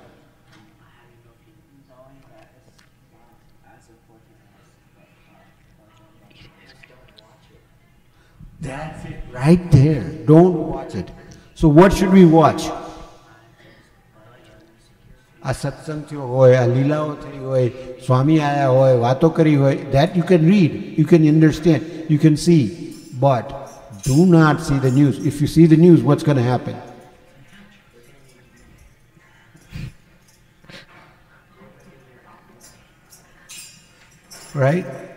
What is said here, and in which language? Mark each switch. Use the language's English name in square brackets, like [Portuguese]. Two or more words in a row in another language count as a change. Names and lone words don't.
[English] That's it, right there. Don't watch it. So what should we watch? [Gujarati] આ સત્સંગ થયો હોય, આ લીલાઓ થઈ હોય, સ્વામી આવ્યા હોય, વાતો કરી હોય, [English] that you can read, you can understand, you can see. But do not see the news. If you see the news, what's going to happen? Right?